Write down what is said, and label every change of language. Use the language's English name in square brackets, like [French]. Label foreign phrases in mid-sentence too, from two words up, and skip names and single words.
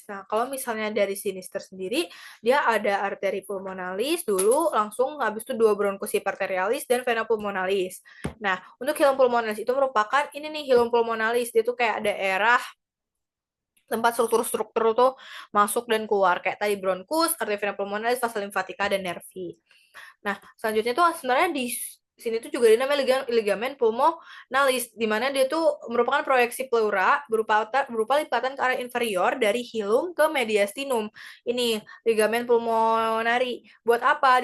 [Indonesian] Nah, kalau misalnya dari sinister sendiri, dia ada arteri pulmonalis dulu, langsung habis itu 2 [Latin] bronchus hiparterialis [Indonesian] dan [Latin] vena pulmonalis. [Indonesian] Nah, untuk [Latin] hilum pulmonalis [Indonesian] itu merupakan ini nih [Latin] hilum pulmonalis, [Indonesian] dia tuh kayak daerah tempat struktur-struktur tuh masuk dan keluar kayak tadi bronkus, arteria vena pulmonalis, vasa limfatika dan nervi. Nah, selanjutnya tuh sebenarnya di sini tuh juga dinamanya ligamen pulmonalis, di mana dia tuh merupakan proyeksi pleura berupa lipatan ke arah inferior dari hilum ke mediastinum. Ini ligamen pulmonari. Buat apa?